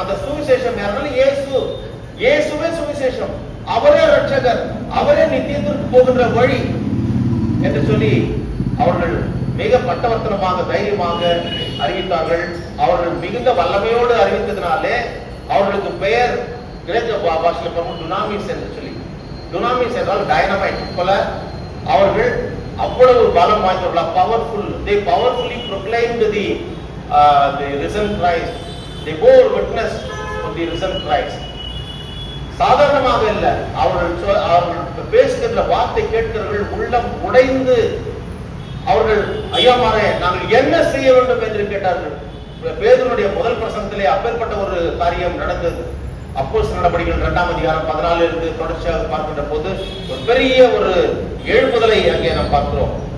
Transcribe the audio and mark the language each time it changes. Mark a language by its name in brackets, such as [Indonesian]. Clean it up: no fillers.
[Tamil] அந்த சுவிசேஷம் யாருன்னா இயேசு. இயேசுவே சுவிசேஷம், அவரே ரட்சகர், அவரே நித்தியத்திற்கு போகின்ற வழி என்று சொல்லி அவர்கள் மிக பட்டவர்த்தனமாக தைரியமாக அறிவித்தார்கள். அவர்கள் மிகுந்த வல்லமையோடு அறிவித்ததினாலே அவர்களுக்கு பெயர் கிரேக்க பாஷையில் டுனாமிஸ் என்று சொல்லி, டுனாமிஸ் என்றால் டைனமைட் போல. அவர்கள் அவ்வளவு பலம் வாய்ந்தவர்கள், powerful. [English] They powerfully proclaimed the risen Christ. They bore witness of the risen Christ. [Tamil] சாதாரணமாக இல்லை, அவர்கள் பேசுகின்ற வார்த்தை கேட்கிறவர்கள் உள்ளம் உடைந்து அவர்கள் ஐயாமாரே நாங்கள் என்ன செய்ய வேண்டும் என்று கேட்டார்கள். பேதுருடைய முதல் பிரசங்கத்திலே அப்பேற்பட்ட ஒரு காரியம் நடந்தது. அப்போஸ்தலர் நடவடிக்கைகள் 2ஆம் அதிகாரம் 14 இருந்து தொடர்ச்சியாக பார்க்கின்ற போது ஒரு பெரிய ஒரு எழுப்புதலை அங்கே நாம் பார்க்கிறோம்.